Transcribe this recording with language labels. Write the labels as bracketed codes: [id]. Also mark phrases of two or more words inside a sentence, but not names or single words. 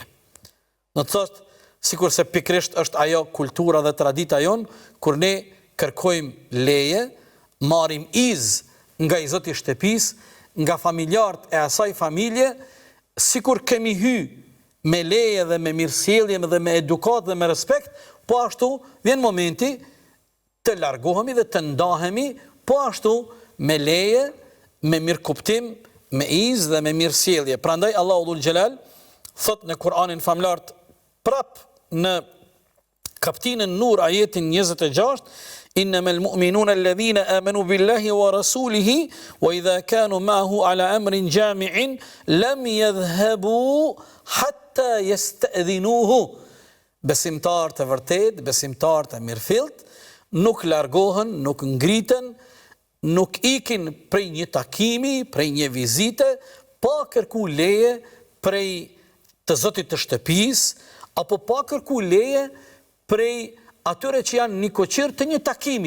[sq] Në të thotë, sikur se pikrisht është ajo kultura dhe tradita jonë, kur ne kërkojmë leje, marim nga i zoti shtëpis, nga familjarët e asaj familje, sikur kemi hy me leje dhe me mirësjellje dhe me edukat dhe me respekt, po ashtu vjen momenti të largohemi dhe të ndahemi, po ashtu me leje, me mirëkuptim, me dhe me mirësjellje. Prandaj Allahu [ar] ذو الجلال [sq] thot në Kur'anin famlart prap në kaptinën Nur ajetin 26: [ar] "إنما المؤمنون الذين آمنوا بالله ورسوله وإذا كانوا معه على أمر جامع لم يذهبوا حتى يستأذنوه." [sq] Besimtar të vërtet, besimtar të mirëfillt, nuk largohen, nuk ngriten, nuk ikin prej një takimi, prej një vizite, pa kërku leje prej të zotit të shtëpis, apo pa kërku leje prej atyre që janë një koqirë të një takimi.